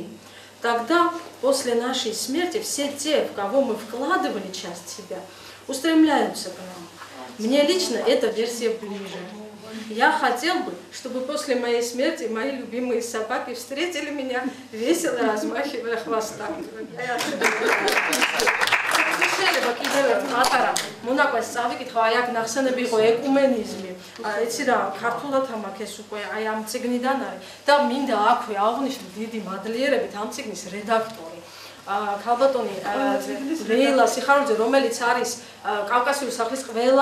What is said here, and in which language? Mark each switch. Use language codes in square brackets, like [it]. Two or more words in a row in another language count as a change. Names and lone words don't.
[ru] Тогда, после нашей смерти, все те, в кого мы вкладывали часть себя, устремляются к нам. Мне лично эта версия ближе. Я хотел бы, чтобы после моей смерти мои любимые собаки встретили меня, весело размахивая хвостами. [ka] შეიძლება კიდევ ერთ პატარა მონაკვეთს წავიკითხო, აი აქ ნახსენები იყო ეკუმენიზმი. ეცი რა, ქართულად ამაკ ეს უკვე აი ამ წიგნიდან არის და მინდა აქვე აღვნიშნო დიდი მადლიერებით ამ წიგნის რედაქტორი ქალბატონი რეილა სიხარულიძე, რომელიც არის კავკასიური სახლის ყველა